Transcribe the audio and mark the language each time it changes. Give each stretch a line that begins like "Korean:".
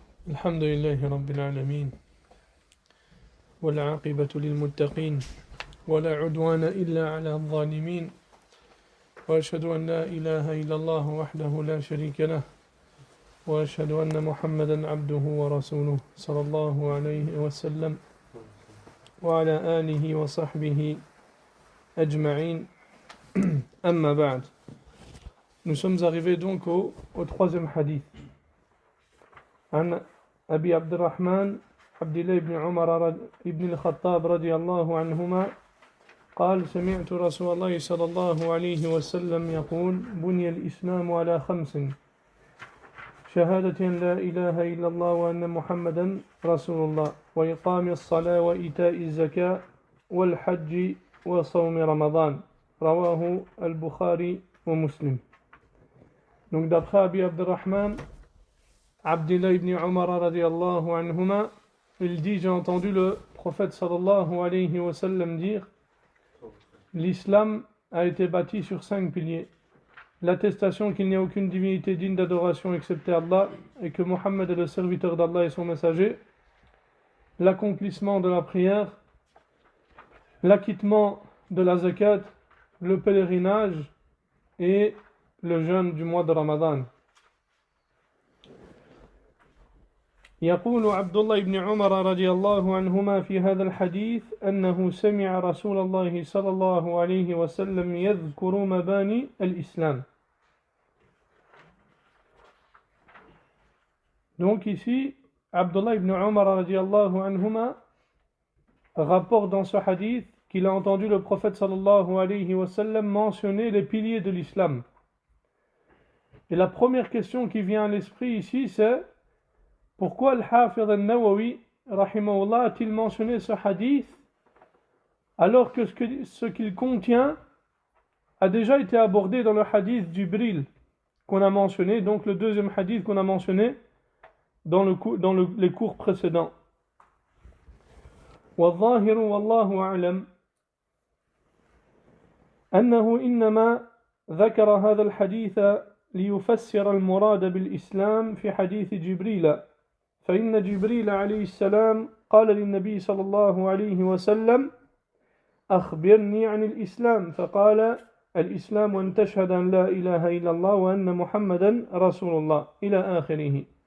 Arabic: الحمد لله رب العالمين والعاقبة للمتقين ولا عدوان إلا على الظالمين وأشهد أن لا إله إلا الله وحده لا شريك له وأشهد أن محمدا عبده ورسوله صلى الله عليه وسلم وعلى آله وصحبه أجمعين أما بعد.
French: Nous sommes arrivés donc au troisième hadith.
Arabic: عن أبي عبد الرحمن عبد الله بن عمر بن الخطاب رضي الله عنهما قال سمعت رسول الله صلى الله عليه وسلم يقول بني الإسلام على خمس شهادة لا إله إلا الله وأن محمدا رسول الله وإقام الصلاة وإيتاء الزكاة والحج وصوم رمضان رواه البخاري ومسلم.
French: Donc d'après Abi Abdurrahman Abdullah ibn Umar radiyallahu anhuma, il dit, j'ai entendu le prophète sallallahu alayhi wa sallam dire, l'islam a été bâti sur 5 piliers. L'attestation qu'il n'y a aucune divinité digne d'adoration excepté Allah et que Mohammed est le serviteur d'Allah et son messager, l'accomplissement de la prière, l'acquittement de la zakat, le pèlerinage et le jeûne du mois de Ramadan.
Arabic: يقول عبد الله بن عمر رضي الله عنهما في هذا الحديث أنه سمع رسول الله صلى الله عليه وسلم يذكر مباني الإسلام.
French: Donc ici, Abdullah ibn Umar radiallahu anhuma rapporte dans ce hadith qu'il a entendu le prophète sallallahu alayhi wa sallam mentionner les piliers de l'islam. Et la première question qui vient à l'esprit ici, c'est pourquoi Al-Hafidh al-Nawawi rahimahullah a-t-il mentionné ce hadith alors que ce qu'il contient a déjà été abordé dans le hadith Jibril qu'on a mentionné, donc le deuxième hadith qu'on a mentionné dans les cours précédents.
Arabic: والظاهر والله أعلم أنه إنما ذكر هذا الحديث ليفسر المراد بالإسلام في حديث جبريل فإن جبريل عليه السلام قال للنبي صلى الله عليه وسلم أخبرني عن الإسلام فقال الإسلام أن تشهد أن لا إله إلا الله وأن محمدا رسول الله إلى آخره.